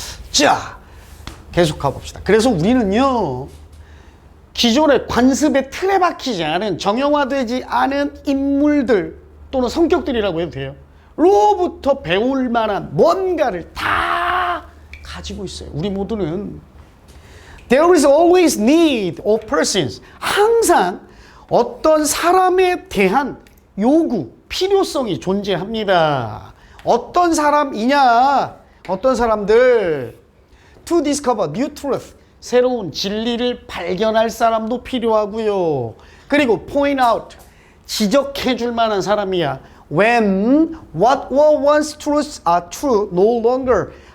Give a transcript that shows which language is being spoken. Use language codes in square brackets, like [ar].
[ko] 자, 계속 가봅시다. 그래서 우리는요, 기존의 관습의 틀에 박히지 않은, 정형화되지 않은 인물들 또는 성격들이라고 해도 돼요. 로부터 배울 만한 뭔가를 다 가지고 있어요. 우리 모두는. [en] There is always need of persons. [ko] 항상 어떤 사람에 대한 요구, 필요성이 존재합니다. 어떤 사람이냐? 어떤 사람들? [en] To discover new truth. [ko] 새로운 진리를 발견할 사람도 필요하고요. 그리고 [en] point out. [ko] 지적해 줄 만한 사람이야. [en] When what were once truths are true no longer.